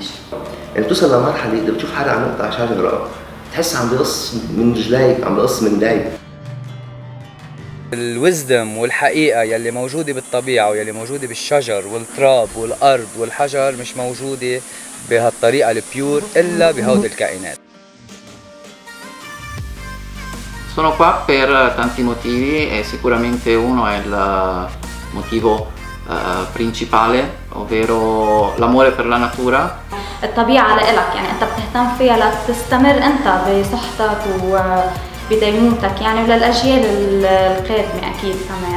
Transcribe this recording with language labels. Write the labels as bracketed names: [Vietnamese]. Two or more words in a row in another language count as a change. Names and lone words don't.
[Arabic] يعني بتوصل لمرحلة إذا بتشوف حدا عم يقطع شجرة تحس عم بيقص من رجليك، عم بيقص من دايب. الوزدم والحقيقة يلي موجودة بالطبيعة ويلي موجودة بالشجر والتراب والأرض والحجر مش موجودة بهالطريقة البيور إلا بهود الكائنات. [Italian] Sono qua per tanti motivi e sicuramente uno è il motivo principale, ovvero l'amore per la natura. [Arabic] الطبيعة لإلك، يعني أنت بتهتم فيها لتستمر أنت بصحتك وبديمومتك، يعني وللأجيال القادمة أكيد كمان.